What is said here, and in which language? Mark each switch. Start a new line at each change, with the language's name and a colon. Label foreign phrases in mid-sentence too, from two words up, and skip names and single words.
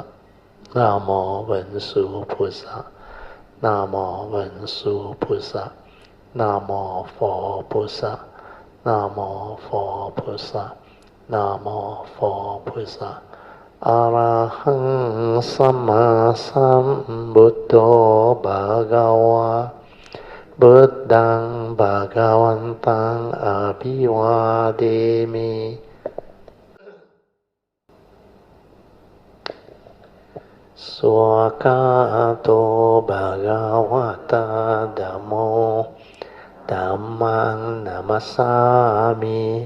Chinese: 南无文殊菩萨，南无文殊菩萨，南无佛菩萨，南无佛菩萨，南无佛菩萨。
Pali: 阿拉汉萨玛萨布多巴嘎瓦，布当巴嘎วันตัง阿毗วาเดมิสวากาโตภะคะวะตาธัมโมธัมมังนะมัสสามิ